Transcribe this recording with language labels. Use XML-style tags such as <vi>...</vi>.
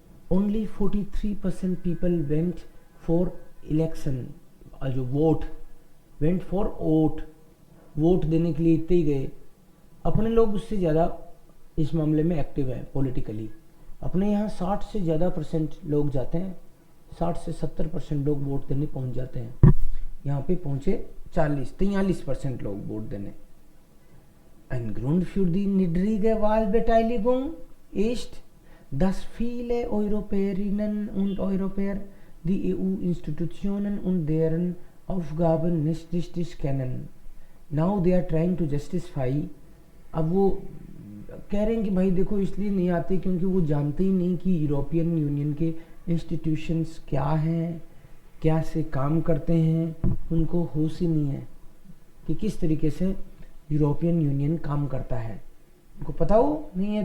<en>Only 43% people went for election,</en> <hi>जो vote,</hi> <en>went for vote,</en> <hi>vote देने के लिए इतने ही गए। अपने लोग उससे ज़्यादा इस मामले में एक्टिव हैं पॉलिटिकली। अपने यहाँ 60 से ज़्यादा % लोग जाते हैं, 60 से 70% लोग वोट देने पहुँच जाते हैं। यहाँ पे पहुंचे 43% लोग वोट देने।</hi> <de>Ein Grund für die niedrige Wahlbeteiligung ist, dass viele Europäerinnen und Europäer die EU-Institutionen und deren Aufgaben nicht richtig kennen.</de> <en>Now they are trying to justify.</en> <hi>अब वो कह रहे हैं कि भाई देखो इसलिए नहीं आते क्योंकि वो जानते ही नहीं कि यूरोपियन यूनियन के इंस्टीट्यूशंस क्या हैं, क्या से काम करते हैं, उनको होश ही नहीं है कि किस तरीके से यूरोपियन यूनियन काम करता है, उनको पता हो नहीं है।</hi>